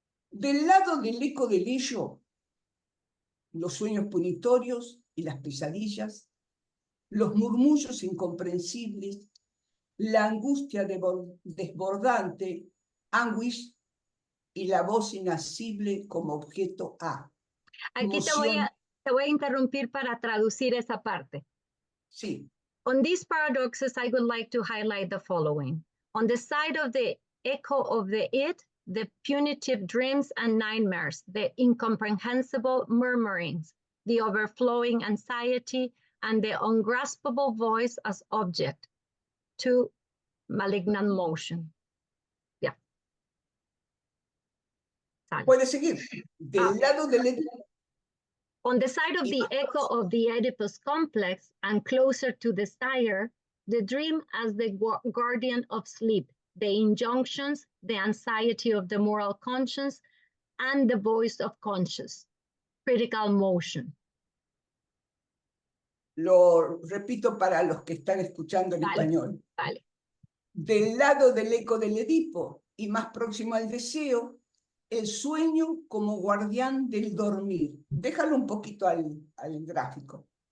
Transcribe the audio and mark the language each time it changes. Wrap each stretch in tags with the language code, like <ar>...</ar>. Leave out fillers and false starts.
<es>Del lado del eco del ello, los sueños punitorios y las pesadillas, los murmullos incomprensibles, la angustia desbordante, anguish, y la voz inasible como objeto A. Aquí te voy a interrumpir para traducir esa parte. Sí.</es> <en>On these paradoxes, I would like to highlight the following. On the side of the echo of the id, the punitive dreams and nightmares, the incomprehensible murmurings, the overflowing anxiety, and the ungraspable voice as object to malignant motion. Yeah.</en> <es>Puede seguir. Del lado del</es> <en>On the side of the echo of the Oedipus complex and closer to the sire, the dream as the guardian of sleep, the injunctions, the anxiety of the moral conscience, and the voice of conscience, critical motion.</en> <es>Lo repito para los que están escuchando en español. Vale. Del lado del eco del Edipo y más próximo al deseo, el sueño como guardián del dormir. Déjalo un poquito al gráfico.</es>